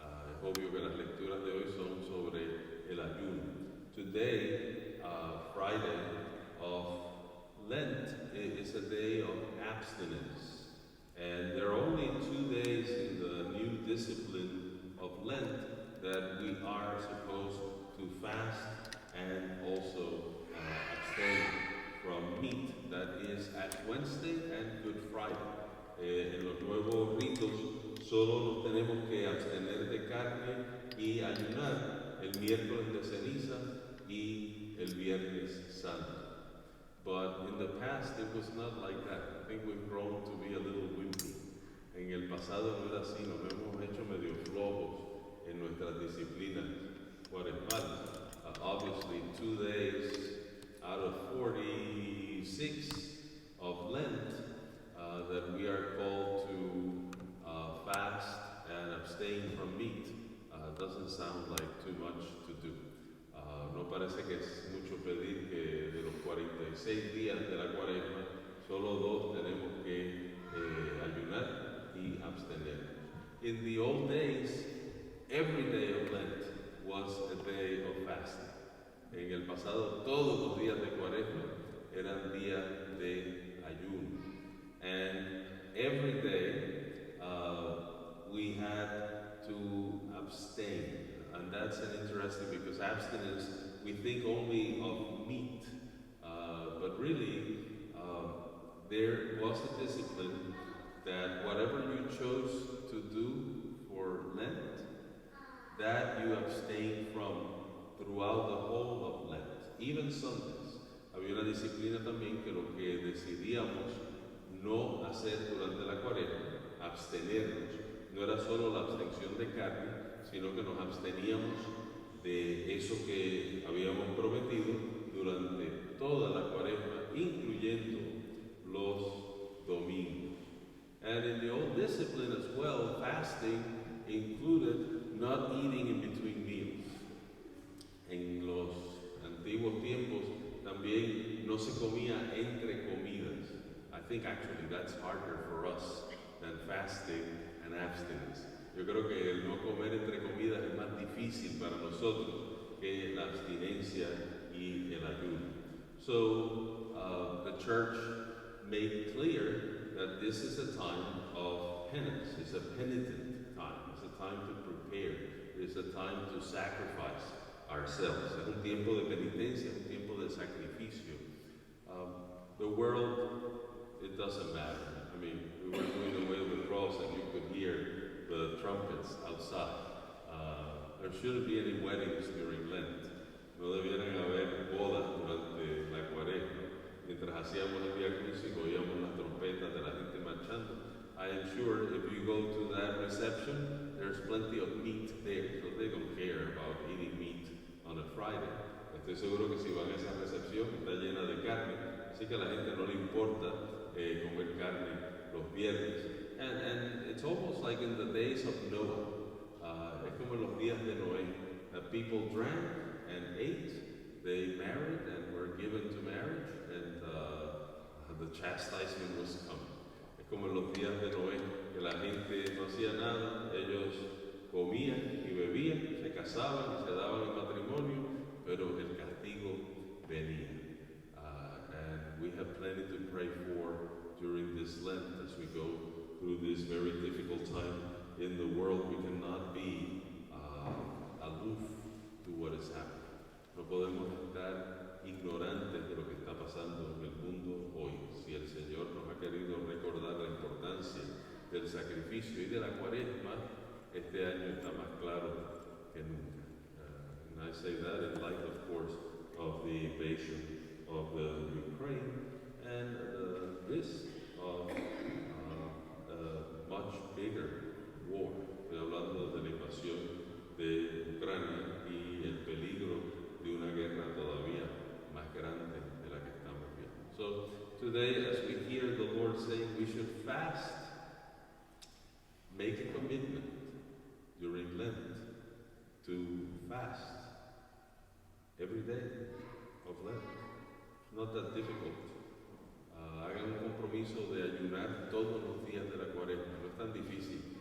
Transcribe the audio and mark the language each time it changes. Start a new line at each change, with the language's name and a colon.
Spanish: Es obvio que las lecturas de hoy son sobre el ayuno.
English: Today, Friday of Lent, is a day of abstinence. And there are only 2 days in the new discipline of Lent that we are supposed to fast and also abstain from meat. That is Ash Wednesday and Good Friday.
Spanish: En los nuevos ritos solo nos tenemos que abstener de carne y ayunar el miércoles de ceniza y el viernes santo.
English: But in the past it was not like that. I think we've grown to be a little wimpy.
Spanish: En el pasado no era así, nos hemos hecho medio flojos en nuestras disciplinas cuaresmales.
English: Obviously 2 days out of 46 of Lent that we are called to fast and abstain from meat doesn't sound like too much to do.
Spanish: No parece que es mucho pedir que de los 46 días de la cuaresma, solo 2 tenemos que ayunar y abstener.
English: In the old days, every day of Lent was a day of fasting.
Spanish: En el pasado, todos los días de cuaresma eran días de ayuno.
English: And every day we had to abstain. And that's an interesting, because abstinence, we think only of meat. But really, there was a discipline that whatever you chose to do for Lent, that you abstain from throughout the whole of Lent, even Sundays.
Spanish: Había una disciplina también que lo que decidíamos no hacer durante la cuaresma, abstenernos, no era solo la abstención de carne, sino que nos absteníamos de eso que habíamos prometido durante toda la cuaresma, incluyendo los domingos.
English: And in the old discipline as well, fasting included not eating in between meals.
Spanish: En los antiguos tiempos también no se comía entre comidas.
English: I think actually that's harder for us than fasting and abstinence.
Spanish: Yo creo que el no comer entre comidas es más difícil para nosotros que la abstinencia y el ayuno.
English: So the church made clear that this is a time of penance. It's a penitent time. It's a time to prepare. It's a time to sacrifice ourselves.
Spanish: Es un tiempo de penitencia, un tiempo de sacrificio.
English: The world, it doesn't matter. I mean, we were doing away with the cross and you could hear the trumpets outside. There shouldn't be any weddings during Lent.
Spanish: No debieran haber bodas durante la cuaresma. Mientras hacíamos el Vía Crucis, oíamos las trompetas de la gente marchando.
English: I am sure if you go to that reception, there's plenty of meat there, so they don't care about eating meat on a Friday.
Spanish: Estoy seguro que si van a esa recepción está llena de carne, así que a la gente no le importa comer carne los viernes.
English: And it's almost like in the days of Noah.
Spanish: Es como en los días de Noé.
English: People drank and ate, they married and were given to marriage, and the chastisement was coming.
Spanish: Es como en los días de Noé, que la gente no hacía nada, ellos comían y bebían, se casaban y se daban en matrimonio, pero el castigo venía.
English: And we have plenty to pray for during this Lent as we go through this very difficult time in the world. We cannot be aloof to what is happening.
Spanish: No podemos estar ignorantes de lo que está pasando en el mundo hoy. Si el Señor nos ha querido recordar la importancia del sacrificio y de la cuaresma, este año está más claro que nunca.
English: And I say that in light, of course, of the invasion of the Ukraine and the risk of a much bigger war.
Spanish: Estoy hablando de la invasión de Ucrania y el peligro de una guerra todavía más grande de la que estamos viendo.
English: So today, as we hear the Lord saying we should fast, make a commitment during Lent to fast every day of Lent. It's not that difficult.
Spanish: Hagan un compromiso de ayunar todos los días de la cuaresma. No es tan difícil